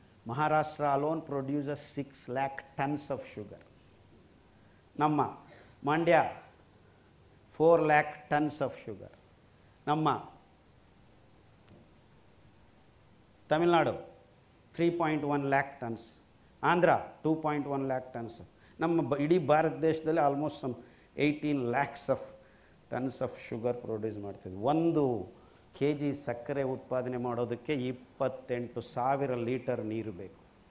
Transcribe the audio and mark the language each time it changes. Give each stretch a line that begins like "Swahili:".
English: Maharashtra alone produces 6 lakh tons of sugar. ನಮ್ಮ Mandya 4 lakh tons of sugar. ನಮ್ಮ Tamil Nadu 3.1 lakh tons. Andhra 2.1 lakh tons.
Kannada: ನಮ್ಮ ಇಡೀ ಭಾರತ ದೇಶದಲ್ಲಿ
English: almost 18 lakhs of tons of sugar produce
Kannada: ಮಾಡ್ತಿದ್ವಿ. 1 kg ಸಕ್ಕರೆ ಉತ್ಪಾದನೆ ಮಾಡೋದಕ್ಕೆ 28,000 ಲೀಟರ್ ನೀರು ಬೇಕು.